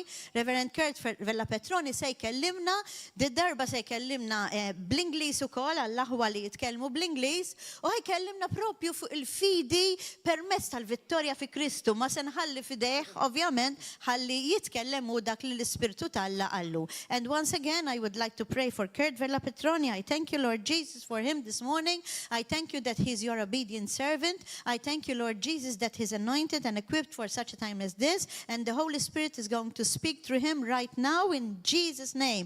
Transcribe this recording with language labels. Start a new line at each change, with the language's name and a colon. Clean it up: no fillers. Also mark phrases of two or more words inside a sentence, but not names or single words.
Maltese: Reverend Kurt Vella Petroni se jkellimna, darba se jkellimna bl-Ingliż ukoll għall-aħwa li jitkellmu bl-Ingliż u ħajkellimna propju fuq il-fidi permezz tal-vittorja fi Kristu. Ma se nħalli fidejh ovvjament ħalli jitkellem u dak li l-Ispirtu Alla qallu.
English: And once again I would like to pray for Kurt Vella Petroni. I thank you, Lord Jesus, for him this morning. I thank you that he's your obedient servant. I thank you, Lord Jesus, that he's anointed and equipped for such a time as this, and the Holy Spirit is going to speak through him right now in Jesus' name.